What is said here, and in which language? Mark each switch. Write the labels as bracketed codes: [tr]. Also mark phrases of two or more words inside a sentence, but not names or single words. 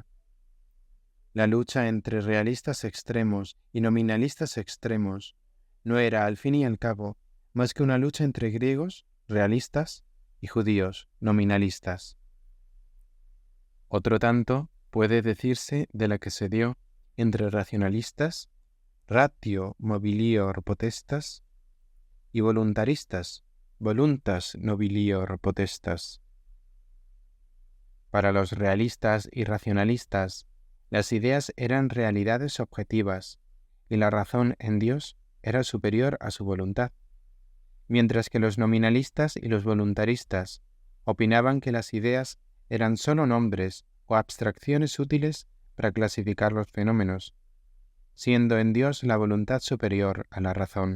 [es] La lucha entre realistas extremos y nominalistas extremos no era, al fin y al cabo, más que una lucha entre griegos, realistas, y judíos, nominalistas. Otro tanto puede decirse de la que se dio entre racionalistas, [la] ratio mobilior potestas, [es] y voluntaristas, [la] voluntas nobilior potestas. [es] Para los realistas y racionalistas, las ideas eran realidades objetivas y la razón en Dios era superior a su voluntad, mientras que los nominalistas y los voluntaristas opinaban que las ideas eran sólo nombres o abstracciones útiles para clasificar los fenómenos, siendo en Dios la voluntad superior a la razón.